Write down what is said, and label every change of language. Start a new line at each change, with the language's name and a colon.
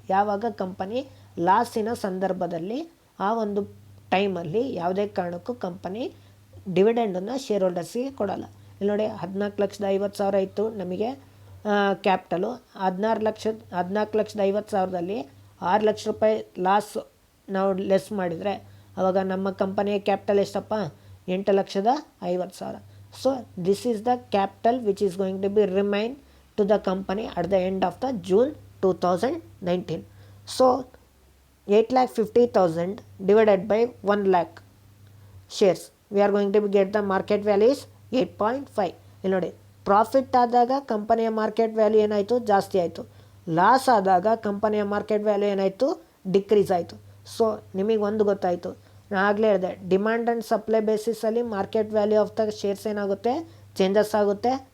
Kannada: ಯಾವಾಗ ಕಂಪನಿ ಲಾಸಿನ ಸಂದರ್ಭದಲ್ಲಿ ಆ ಒಂದು ಟೈಮಲ್ಲಿ ಯಾವುದೇ ಕಾರಣಕ್ಕೂ ಕಂಪನಿ ಡಿವಿಡೆಂಡನ್ನು ಶೇರ್ ಹೋಲ್ಡರ್ಸಿಗೆ ಕೊಡೋಲ್ಲ. ಇಲ್ಲಿ ನೋಡಿ, 14,50,000 ಇತ್ತು ನಮಗೆ ಕ್ಯಾಪಿಟಲು. 14,50,000ದಲ್ಲಿ 6 ಲಕ್ಷ ರೂಪಾಯಿ ಲಾಸ್ ನಾವು ಲೆಸ್ ಮಾಡಿದರೆ ಆವಾಗ ನಮ್ಮ ಕಂಪನಿಯ ಕ್ಯಾಪಿಟಲ್ ಎಷ್ಟಪ್ಪ? 8,50,000.
English: So this is the capital which is going to be remain to the company at the end of the June 2019. So 8,50,000 divided by 1 lakh shares, we are going to get the market value is 8.5.
Kannada: ಇಲ್ಲಿ ನೋಡಿ, profit ಆದಾಗ ಕಂಪನಿಯ market value ಏನಾಯಿತು? ಜಾಸ್ತಿ ಆಯಿತು. Loss ಆದಾಗ ಕಂಪನಿಯ market value ಏನಾಯಿತು? ಡಿಕ್ರೀಸ್ ಆಯಿತು. ಸೊ ನಿಮಗೆ ಒಂದು ಗೊತ್ತಾಯಿತು, ನಾನು ಆಗಲೇ ಹೇಳಿದೆ, demand and supply ಬೇಸಿಸಲ್ಲಿ market value of the shares ಏನಾಗುತ್ತೆ? ಚೇಂಜಸ್ ಆಗುತ್ತೆ.